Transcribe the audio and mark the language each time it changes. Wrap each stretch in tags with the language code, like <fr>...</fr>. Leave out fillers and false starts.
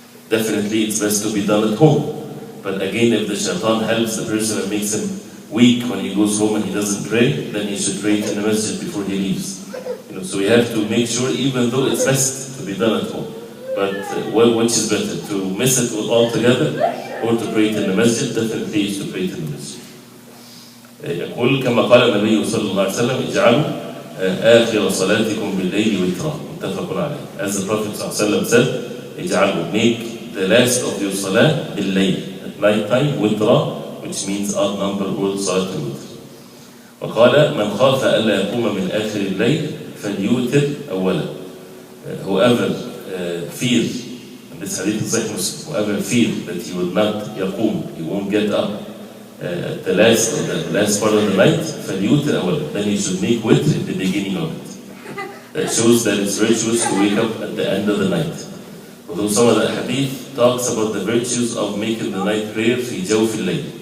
<en>Definitely, it's best to be done at home. But again, if the shaitan helps the person and makes him weak when he goes home and he doesn't pray, then he should pray in the masjid before he leaves. So we have to make sure, even though it's best to be done at home, but which is better, to miss it altogether or to pray it in the masjid? Definitely is to pray it in the masjid.</en> <ar>يقول كما قال النبي صلى الله عليه وسلم اجعلوا آخر صلاتكم بالليل وترا متفق عليه.</ar> <en>As the Prophet ﷺ said, اجعلوا, make the last of your salah بالليل, at night time, witra, which means odd number or salat al-witr.</en> <ar>وقال من خاف ألا يقوم من آخر الليل فليوتر أولا.</ar> <en>Whoever feared, and this hadith is Sahih Muslim, whoever feared that he will not yaqum, he won't get up at the last part of the night,</en> <ar>فليوتر أولا,</ar> <en>then he should make witr at the beginning of it. That shows that it's virtuous to wake up at the end of the night. Although some of the hadith talks about the virtues of making the night prayer</en> <ar>في جوف الليل.</ar>